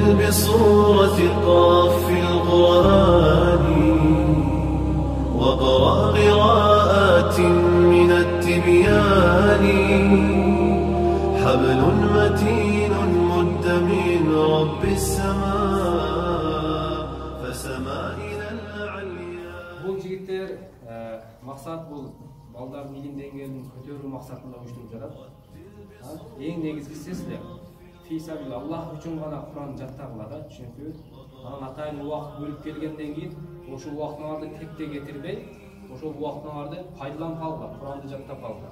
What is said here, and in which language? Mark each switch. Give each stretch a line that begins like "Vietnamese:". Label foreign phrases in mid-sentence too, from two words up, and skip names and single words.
Arabic: بصورة قاف في القرآن وقرأ قراءات من التبيان حبل متين مد من رب السماء فسما إلى العليا.
Kazakh: Бұл жігіттер мақсат бұл
Kyrgyz: балдардың илим деңгээлин көтөрүү максатында уюштуруп жатат. Эң негизгиси силер
Arabic: في سبيل الله
Kyrgyz: үчүн гана Кур'ан жаттагыла да, чүнкү анан атайын убакыт бөлүп келгенден кийин ошол убактыңарды текте кетирбей, ошол убактыңарды пайдаланып алгыла, Кур'анды жаттап алгыла.